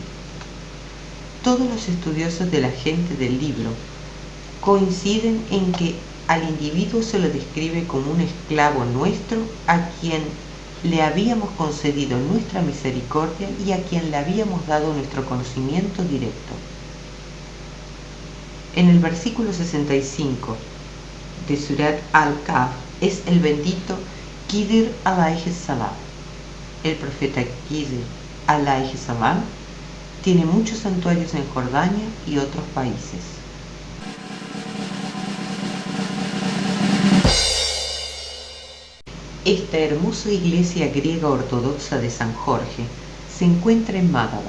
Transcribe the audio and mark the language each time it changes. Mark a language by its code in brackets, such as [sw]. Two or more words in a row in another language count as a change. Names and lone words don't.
[es] Todos los estudiosos de la gente del libro coinciden en que al individuo se lo describe como un esclavo nuestro a quien le habíamos concedido nuestra misericordia y a quien le habíamos dado nuestro conocimiento directo. En el versículo 65 de Surat Al-Kahf es el bendito Khidr [ar] عليه السلام. [es] El profeta Khidr [ar] عليه السلام [es] tiene muchos santuarios en Jordania y otros países. Esta hermosa iglesia griega ortodoxa de San Jorge se encuentra en Mádaba.